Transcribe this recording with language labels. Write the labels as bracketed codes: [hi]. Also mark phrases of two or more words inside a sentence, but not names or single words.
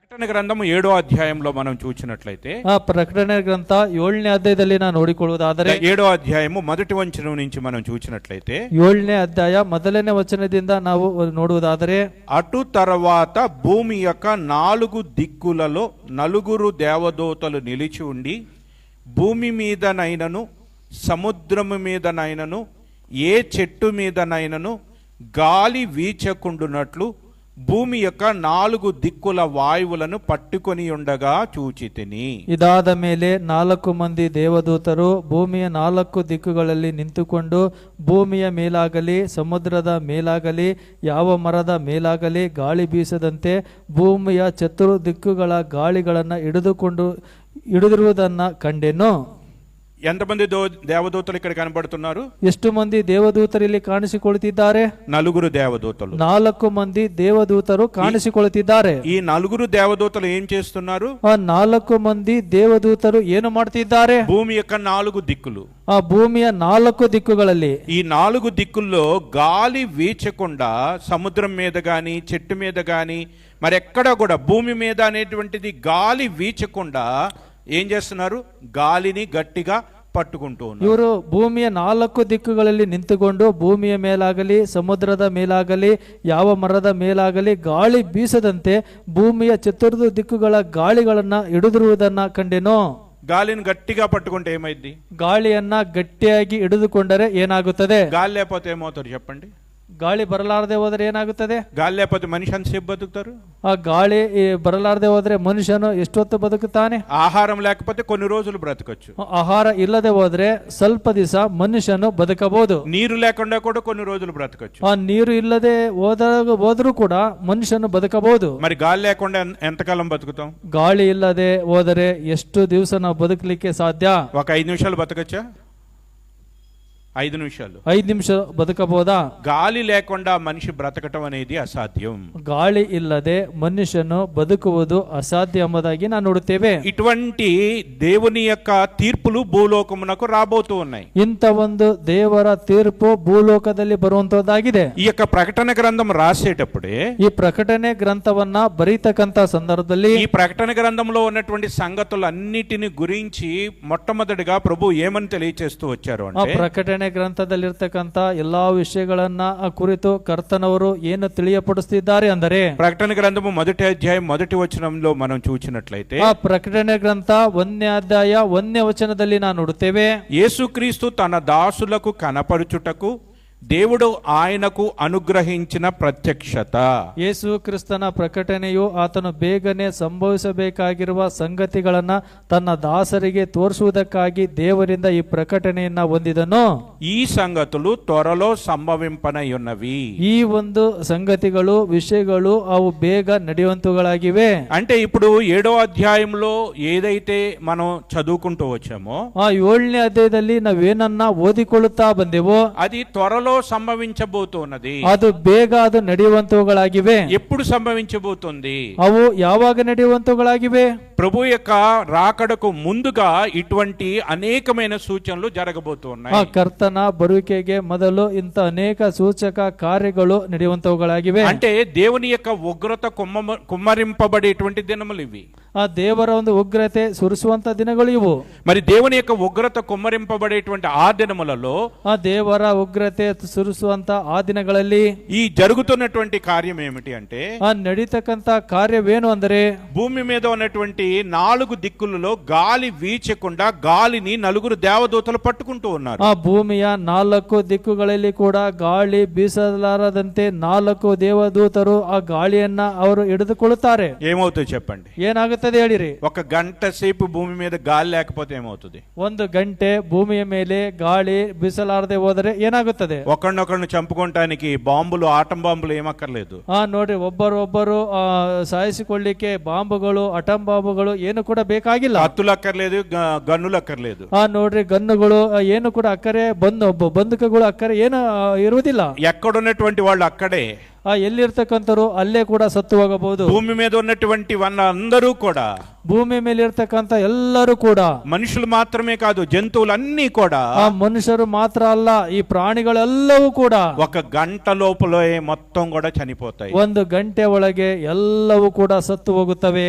[te] ప్రకటన గ్రంథము 7వ అధ్యాయంలో మనం చూసినట్లయితే [kn] ಆ ಪ್ರಕಟಣೆ ಗ್ರಂಥ 7ನೇ ಅಧ್ಯಾಯದಲ್ಲಿ ನಾವು ನೋಡಿಕೊಳ್ಳುವುದಾದರೆ [te] 7వ అధ్యాయము మొదటి వచనం నుంచి మనం చూసినట్లయితే [kn] 7ನೇ ಅಧ್ಯಾಯ ಮೊದಲನೇ ವಚನದಿಂದ ನಾವು ನೋಡುವುದಾದರೆ, [te] అటు తర్వాత భూమి యొక్క 4 దిక్కులలో 4 దేవదూతలు నిలిచి ఉండి భూమి మీదనైనను సముద్రము మీదనైనను ఏ చెట్టు మీదనైనను గాలి వీచకుండునట్లు భూమి యొక్క 4 దిక్కుల వాయువులను పట్టుకొని ఉండగా చూచితిని. [kn] ಇದಾದ ಮೇಲೆ 4 ಮಂದಿ ದೇವದೂತರು ಭೂಮಿಯ 4 ದಿಕ್ಕುಗಳಲ್ಲಿ ನಿಂತುಕೊಂಡು ಭೂಮಿಯ ಮೇಲಾಗಲಿ ಸಮುದ್ರದ ಮೇಲಾಗಲಿ ಯಾವ ಮರದ ಮೇಲಾಗಲಿ ಗಾಳಿ ಬೀಸದಂತೆ ಭೂಮಿಯ ಚತುರ್ ದಿಕ್ಕುಗಳ ಗಾಳಿಗಳನ್ನು ಹಿಡಿದಿರುವುದನ್ನು ಕಂಡೆನು. [te] ఎంతమంది దేవదూతలు ఇక్కడ కనబడుతున్నారు? [kn] ಎಷ್ಟು ಮಂದಿ ದೇವದೂತರು ಇಲ್ಲಿ ಕಾಣಿಸಿಕೊಳ್ಳುತ್ತಿದ್ದಾರೆ? [te] 4 దేవదూతలు. [kn] 4 ಮಂದಿ ದೇವದೂತರು ಕಾಣಿಸಿಕೊಳ್ಳುತ್ತಿದ್ದಾರೆ. [te] ಈ 4 దేవదూతలు ఏం చేస్తున్నారు? [kn] ಆ 4 ಮಂದಿ ದೇವದೂತರು ಏನು ಮಾಡ್ತಿದ್ದಾರೆ? [te] భూమి యొక్క 4 దిక్కులు, [kn] ಆ ಭೂಮಿಯ 4 ದಿಕ್ಕುಗಳಲ್ಲಿ [te] ఈ 4 దిక్కుల్లో గాలి వీచకుండా సముద్రం మీద గాని చెట్టు మీద గాని మరి ఎక్కడ కూడా భూమి మీద అనేటువంటిది గాలి వీచకుండా ఏం చేస్తున్నారు? గాలిని గట్టిగా పట్టుకుంటూ ఉన్నారు. [kn] ಇವರು ಭೂಮಿಯ 4 ದಿಕ್ಕುಗಳಲ್ಲಿ ನಿಂತುಕೊಂಡು ಭೂಮಿಯ ಮೇಲಾಗಲಿ ಸಮುದ್ರದ ಮೇಲಾಗಲಿ ಯಾವ ಮರದ ಮೇಲಾಗಲಿ ಗಾಳಿ ಬೀಸದಂತೆ ಭೂಮಿಯ ಚತುರ್ದು ದಿಕ್ಕುಗಳ ಗಾಳಿಗಳನ್ನ ಹಿಡಿದಿರುವುದನ್ನ ಕಂಡೆನು. [te] గాలిని గట్టిగా పట్టుకుంటే ఏమైంది? [kn] ಗಾಳಿಯನ್ನ ಗಟ್ಟಿಯಾಗಿ ಹಿಡಿದುಕೊಂಡರೆ ಏನಾಗುತ್ತದೆ? [te] గాలి లేకపోతే ఏమవుతారు చెప్పండి? [kn] ಗಾಳಿ ಬರಲಾರದೆ ಹೋದರೆ ಏನಾಗುತ್ತದೆ? [te] గాలి లేకపోతే మనిషి ఎంతసేపు బతుకుతారు? [kn] ಆ ಗಾಳಿ ಬರಲಾರದೆ ಹೋದ್ರೆ ಮನುಷ್ಯನು ಎಷ್ಟೊತ್ತು ಬದುಕುತ್ತಾನೆ? [te] ఆహారం లేకపోతే కొన్ని రోజులు బ్రతకచ్చు. [kn] ಆಹಾರ ಇಲ್ಲದೆ ಹೋದ್ರೆ ಸ್ವಲ್ಪ ದಿವಸ ಮನುಷ್ಯನು ಬದುಕಬಹುದು. [te] నీరు లేకుండా కూడా కొన్ని రోజులు బ్రతకచ్చు. [kn] ಆ ನೀರು ಇಲ್ಲದೆ ಹೋದರೂ ಕೂಡ ಮನುಷ್ಯನು ಬದುಕಬಹುದು. [te] మరి గాలి లేకుండా ఎంతకాలం బతుకుతాం? [kn] ಗಾಳಿ ಇಲ್ಲದೆ ಹೋದರೆ ಎಷ್ಟು ದಿವಸ ನಾವು ಬದುಕಲಿಕ್ಕೆ ಸಾಧ್ಯ? [te] ఒక 5 నిమిషాలు బతకచ్చా? 5 నిమిషాలు, [kn] 5 ನಿಮಿಷ ಬದುಕಬಹುದಾ? [te] గాలి లేకుండా మనిషి బ్రతకటం అనేది అసాధ్యం. [kn] ಗಾಳಿ ಇಲ್ಲದೆ ಮನುಷ್ಯನು ಬದುಕುವುದು ಅಸಾಧ್ಯ ಎಂಬುದಾಗಿ ನಾವು ನೋಡುತ್ತೇವೆ. [te] ఇటువంటి దేవుని యొక్క తీర్పులు భూలోకమునకు రాబోతూ ఉన్నాయి. [kn] ಇಂಥ ಒಂದು ದೇವರ ತೀರ್ಪು ಭೂಲೋಕದಲ್ಲಿ ಬರುವಂತದ್ದಾಗಿದೆ. [te] ఈ యొక్క ప్రకటన గ్రంథం రాసేటప్పుడే [kn] ಈ ಪ್ರಕಟಣೆ ಗ್ರಂಥವನ್ನ ಬರೀತಕ್ಕಂತ ಸಂದರ್ಭದಲ್ಲಿ [te] ఈ ప్రకటన గ్రంథంలో ఉన్నటువంటి సంగతులన్నిటిని గురించి మొట్టమొదటిగా ప్రభు ఏమని తెలియచేస్తూ వచ్చారు అంటే, [kn] ಪ್ರಕಟಣೆ ಗ್ರಂಥದಲ್ಲಿರ್ತಕ್ಕಂಥ ಎಲ್ಲಾ ವಿಷಯಗಳನ್ನ ಕುರಿತು ಕರ್ತನವರು ಏನು ತಿಳಿಯಪಡಿಸುತ್ತಿದ್ದಾರೆ ಅಂದರೆ, [te] ప్రకటన గ్రంథము 1వ అధ్యాయం 1వ వచనంలో మనం చూసినట్లయితే [kn] ಆ ಪ್ರಕಟಣೆ ಗ್ರಂಥ 1ನೇ ಅಧ್ಯಾಯ 1ನೇ ವಚನದಲ್ಲಿ ನಾವು ನೋಡುತ್ತೇವೆ, [te] యేసుక్రీస్తు తన దాసులకు కనపరుచుటకు దేవుడు ఆయనకు అనుగ్రహించిన ప్రత్యక్షత. [kn] ಯೇಸು ಕ್ರಿಸ್ತನ ಪ್ರಕಟಣೆಯು ಆತನು ಬೇಗನೆ ಸಂಭವಿಸಬೇಕಾಗಿರುವ ಸಂಗತಿಗಳನ್ನ ತನ್ನ ದಾಸರಿಗೆ ತೋರಿಸುವುದಕ್ಕಾಗಿ ದೇವರಿಂದ ಈ ಪ್ರಕಟಣೆಯನ್ನ ಹೊಂದಿದನು. [te] ఈ సంగతులు త్వరలో సంభవింపనయున్నవి. [kn] ಈ ಒಂದು ಸಂಗತಿಗಳು ವಿಷಯಗಳು ಅವು ಬೇಗ ನಡೆಯುವಂತುಗಳಾಗಿವೆ. [te] అంటే ఇప్పుడు 7వ అధ్యాయంలో ఏదైతే మనం చదువుకుంటూ వచ్చామో [kn] ಆ 7ನೇ ಅಧ್ಯಾಯದಲ್ಲಿ ನಾವೇನನ್ನ ಓದಿಕೊಳ್ಳುತ್ತಾ ಬಂದೆವೋ [te] అది త్వరలో సంభవించబోతున్నది. [kn] ಅದು ಬೇಗ ಅದು ನಡೆಯುವಂತವುಗಳಾಗಿವೆ. [te] ఎప్పుడు సంభవించబోతుంది? [kn] ಅವು ಯಾವಾಗ ನಡೆಯುವಂತವುಗಳಾಗಿವೆ? [te] ప్రభు యొక్క రాకడకు ముందుగా ఇటువంటి అనేకమైన సూచనలు జరగబోతున్నాయి. [kn] ಆ ಕರ್ತನ ಬರುವಿಕೆಗೆ ಮೊದಲು ಇಂಥ ಅನೇಕ ಸೂಚಕ ಕಾರ್ಯಗಳು ನಡೆಯುವಂತವುಗಳಾಗಿವೆ. [te] అంటే దేవుని యొక్క ఉగ్రత కుమ్మరింపబడేటువంటి దినములు ఇవి. [kn] ಆ ದೇವರ ಒಂದು ಉಗ್ರತೆ ಸುರಿಸುವಂತ ದಿನಗಳು ಇವು. [te] మరి దేవుని యొక్క ఉగ్రత కుమ్మరింపబడేటువంటి ఆ దినములలో [kn] ಆ ದೇವರ ಉಗ್ರತೆ ಸುರಿಸುವಂತ ಆ ದಿನಗಳಲ್ಲಿ [te] ఈ జరుగుతున్నటువంటి కార్యం ఏమిటి అంటే, [kn] ಆ ನಡೀತಕ್ಕಂತ ಕಾರ್ಯವೇನು ಅಂದರೆ, [te] భూమి మీద ఉన్నటువంటి 4 దిక్కులలో గాలి వీచకుండా గాలిని 4 దేవదూతలు పట్టుకుంటూ ఉన్నారు. [kn] ಆ ಭೂಮಿಯ 4 ದಿಕ್ಕುಗಳಲ್ಲಿ ಕೂಡ ಗಾಳಿ ಬೀಸಲಾರದಂತೆ 4 ದೇವದೂತರು ಆ ಗಾಳಿಯನ್ನ ಅವರು ಹಿಡಿದುಕೊಳ್ಳುತ್ತಾರೆ. [te] ఏమవుతుంది చెప్పండి? [kn] ಏನಾಗುತ್ತದೆ ಹೇಳಿರಿ? [te] 1 గంట సేపు భూమి మీద గాలి లేకపోతే ఏమవుతుంది? [kn] 1 ಗಂಟೆ ಭೂಮಿಯ ಮೇಲೆ ಗಾಳಿ ಬೀಸಲಾರದೆ ಹೋದರೆ ಏನಾಗುತ್ತದೆ? [te] ఒకరినొకరిని చంపుకోవటానికి బాంబులు, ఆటం బాంబులు ఏమక్కర్లేదు. [kn] ನೋಡ್ರಿ, ಒಬ್ಬರು ಸಾಯಿಸಿಕೊಳ್ಳಿಕ್ಕೆ ಬಾಂಬುಗಳು, ಅಟಂ ಬಾಂಬುಗಳು ಏನು ಕೂಡ ಬೇಕಾಗಿಲ್ಲ. [te] హత్తులు అక్కర్లేదు, గన్నులు అక్కర్లేదు. [kn] ನೋಡ್ರಿ, ಗನ್ನುಗಳು ಏನು ಕೂಡ ಅಕ್ಕರೆ ಬಂದೂಕಗಳು ಅಕ್ಕರೆ ಏನು ಇರುವುದಿಲ್ಲ. [te] ఎక్కడున్నటువంటి వాళ్ళు అక్కడే [kn] ಎಲ್ಲಿರ್ತಕ್ಕಂಥವ್ರು ಅಲ್ಲೇ ಕೂಡ ಸತ್ತು ಹೋಗಬಹುದು. [te] భూమి మీద ఉన్నటువంటి అందరూ కూడా, [kn] ಭೂಮಿ ಮೇಲೆ ಇರ್ತಕ್ಕಂಥ ಎಲ್ಲರೂ ಕೂಡ, [te] మనుషులు మాత్రమే కాదు జంతువులన్నీ కూడా [kn] ಆ ಮನುಷ್ಯರು ಮಾತ್ರ ಅಲ್ಲ, ಈ ಪ್ರಾಣಿಗಳೆಲ್ಲವೂ ಕೂಡ [te] ఒక గంట లోపలే మొత్తం కూడా చనిపోతాయి. [kn] 1 ಗಂಟೆ ಒಳಗೆ ಎಲ್ಲವೂ ಕೂಡ ಸತ್ತು ಹೋಗುತ್ತವೆ.